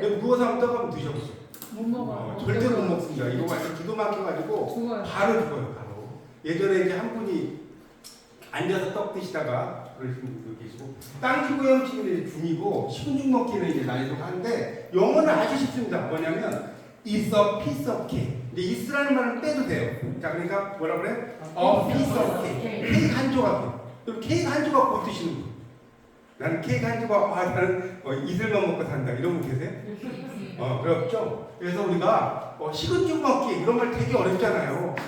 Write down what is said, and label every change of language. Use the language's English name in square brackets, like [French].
[Korean] 여러분 누워서 한번 떡 한번 드셔보세요. 못 먹어요. 절대로 못 먹습니다. 이거 완전 기도 막혀가지고 죽어요. 바로 죽어요. 바로. 예전에 이제 한 분이 앉아서 떡 드시다가 그러신 분도 계시고 땅 쥐고 헤엄치기는 중이고 식은 죽 먹기는 이제 난이도가 한데 영어는 아주 쉽습니다. 뭐냐면 [English] It's a piece of cake. [Korean] 근데 is라는 말은 빼도 돼요. 자, 그러니까 뭐라 그래? A piece of cake. 케이크 한 조각이요. 그럼 케이크 한 조각 못 드시는 분. 나는 케이크 한 조각, 나는 이슬만 먹고 산다. 이런 분 계세요? 그렇죠? 그래서 우리가 식은 죽 먹기 이런 걸 되게 어렵잖아요.